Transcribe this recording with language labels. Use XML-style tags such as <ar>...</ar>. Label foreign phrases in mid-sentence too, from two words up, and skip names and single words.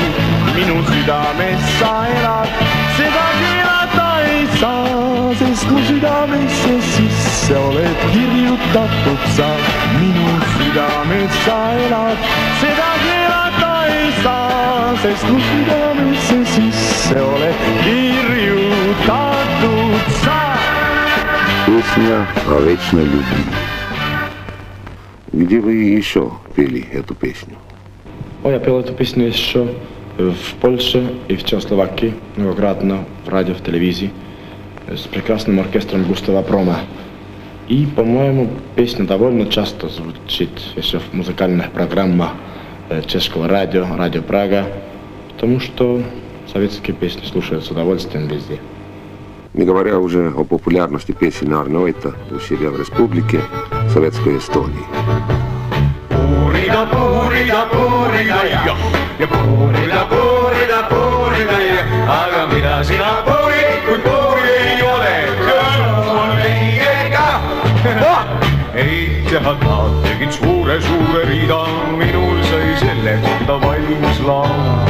<et>Minu südames sa elad, seda keelata ei saa, sest mu südamesse sisse oled kirjutatud sa. Minu südames sa elad, seda keelata ei saa, sest mu südamesse sisse oled kirjutatud sa.</et> <ru>Песня о вечной любви. Где вы еще пели эту песню? Я пел эту песню еще в Польше и в Чехословакии, многократно в радио, в телевизии, с прекрасным оркестром Густава Прома. И, по-моему, песня довольно часто звучит еще в музыкальных программах чешского радио, радио Прага, потому что советские песни слушают с удовольствием везде. Не говоря уже о популярности песен Арне Ойта у себя в республике Советской Эстонии.</ru> <et>Puurida, puurida, puurida ja puurida, puurida, puurida ja, aga mida sina puurid, kui puuri ei ole, kõrv on meiega. Ei teha taad, tegin suure riida, minul sai selleks enda valmis laul.</et>